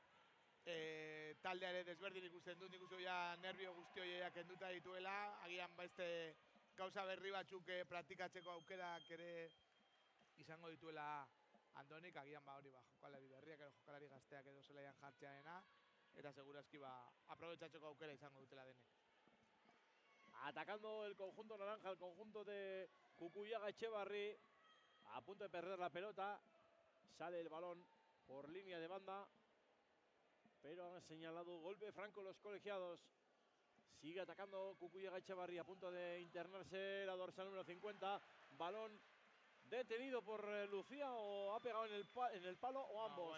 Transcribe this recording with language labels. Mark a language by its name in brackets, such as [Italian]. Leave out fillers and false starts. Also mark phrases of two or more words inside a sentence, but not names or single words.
[Basque] Taldea ere desberdin ikusten dut, nik uste nervio guzti horiek kenduta dituela, agian beste gauza berri batzuk praktikatzeko aukerak ere izango dituela Andonik, agian jokalari berriak edo jokalari gazteak edo zelaian jartzearena, eta segurazki aprobetxatzeko aukera izango dutela denek. [Spanish] Atacando el conjunto naranja, el conjunto de Kukuiaga Etxebarri, a punto de perder la pelota, sale el balón por línea de banda, pero han señalado golpe franco los colegiados. Sigue atacando Kukuiaga Etxebarri, a punto de internarse la dorsal número 50, balón detenido por Lucía, o ha pegado en el palo, o ambos.